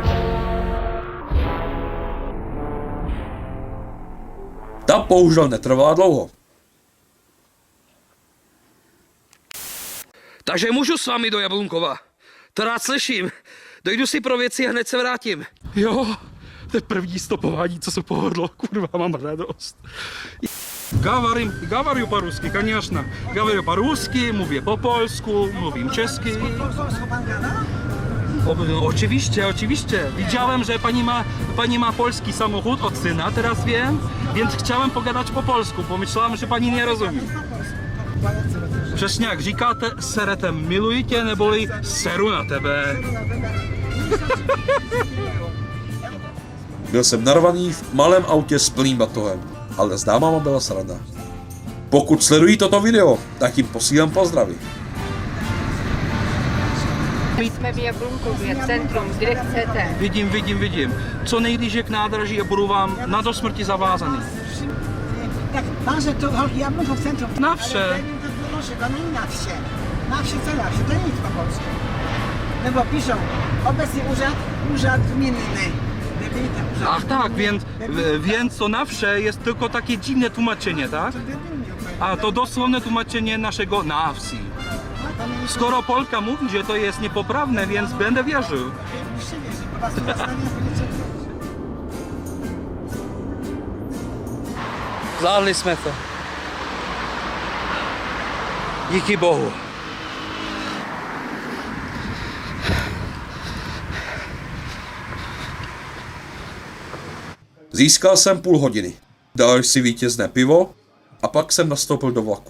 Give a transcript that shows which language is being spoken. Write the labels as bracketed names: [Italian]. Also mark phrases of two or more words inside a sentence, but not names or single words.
[Czech] Ta bohužel netrvala dlouho. Takže můžu s vámi do Jablunkova. To rád slyším. Dojdu si pro věci a hned se vrátím. Jo, to je první stopování, co se povedlo. Kurva, mám radost. [Russian] Говорю по-русски, конечно. Говорю по-русски, [Polish] mówię po polsku, mówię czeski. Oczywiście. Widziałem, że pani ma polski samochód od syna, teraz wiem, więc chciałem pogadać po polsku, bo myślałem, że pani nie rozumie. [Czech] Přesně jak říkáte, seretem miluji tě, neboli seru na tebe. Byl jsem narvaný v malém autě s plným batohem, ale s dámama byla sranda. Pokud sledují toto video, tak jim posílám pozdravy. My jsme v Jablunkově, centrum, kde chcete. Vidím. Co nejblíže k nádraží a budu vám na do smrti zavázaný. Tak máže to Jablunkov centrum. Na vše. [Polish] Proszę, to nie na wsie. Na wsie co na wsie, to nic po polsku. No bo piszą, obecnie urząd gminny. Ach tak, więc to na wsze jest tylko takie dziwne tłumaczenie, tak? A to dosłowne tłumaczenie naszego na wsi. Skoro Polka mówi, że to jest niepoprawne, więc będę wierzył. [Czech] Zvládli jsme to. Díky bohu. Získal jsem půl hodiny. Dal si vítězné pivo a pak jsem nastoupil do vlaku.